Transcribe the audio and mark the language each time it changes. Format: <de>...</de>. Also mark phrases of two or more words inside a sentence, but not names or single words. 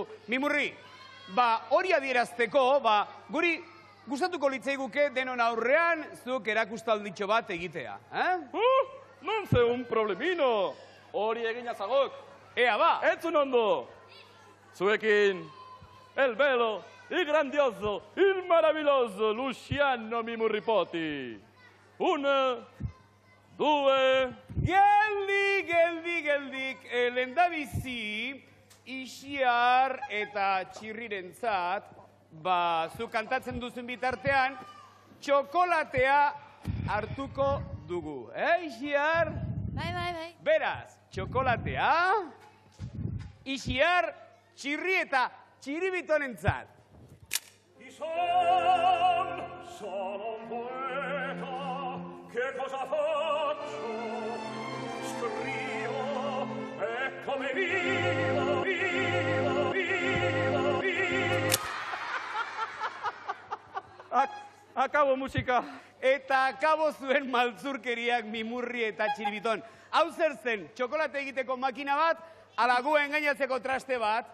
<eu>Mimurri, hori adierazteko, guri gustatuko litzaiguke denon aurrean zuk erakustalditxo bat egitea.</eu> <it>Non ze un problemino,</it> <eu>hori egin azagok. Ea, Entzun ondo. Zuekin,</eu> <it>el bello, il grandioso, il maravilloso Luciano Mimurripoti.</it> <eu>1, 2... Geldik, lehendabizi, Ixiar eta Txirrirentzat, zu kantatzen duzun bitartean, txokolatea hartuko dugu. Ixiar? Bai. Beraz, txokolatea, Ixiar, Txirri eta Txiribitonentzat.</eu> <it>Sono un poeta, che cosa faccio? Scrivo, e come vivo.</it> <eu>Akabo musika. Eta akabo zuen maltzurkeriak Mimurri eta Txiribiton. Hau zer zen, txokolate egiteko makina bat, ala gu engainatzeko traste bat,</eu>